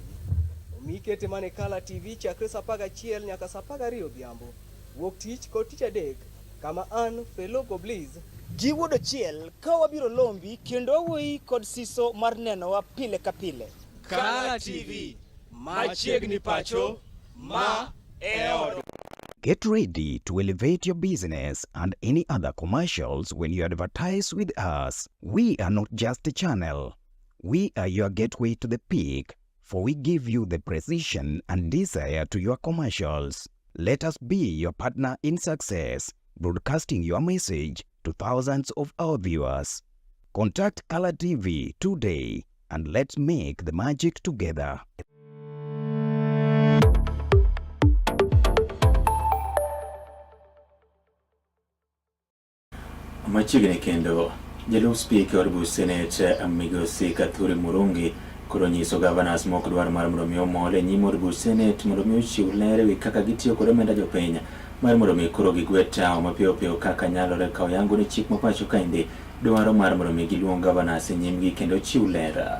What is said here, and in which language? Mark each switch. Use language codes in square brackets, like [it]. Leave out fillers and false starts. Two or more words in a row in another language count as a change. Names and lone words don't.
[luo] Omikete mane Kala TV chakre saa 11 nyaka saa 12 odhiambo, wuok tich kod tich adek, kama an Felo Gobliz jiwuodo chiel ka wabiro lombi kendo wuoyi kod siso mar nenowa pile ka pile. Kala TV, machiegni pacho, ma e odwa. [en] Get ready to elevate your business and any other commercials when you advertise with us. We are not just a channel. We are your gateway to the peak, for we give you the precision and desire to your commercials. Let us be your partner in success, broadcasting your message to thousands of our viewers. Contact Kala TV today and let's make the magic together. [luo] Machiegni kendo jalup spika od buch Senate Migosi Kithure Murungi koro nyiso gavanas mok dwar mar mondo mi omol e nyim od buch Senate mondo mi ochiw ler ewi kaka gitiyo kod omenda jopiny mar mondo mi koro gigwe tao mapiyo piyo kaka nyalore ka oyango ni chik mapacho kaendi dwaro mar mondo mi giluong gavanas e nyimgi kendo chiw ler.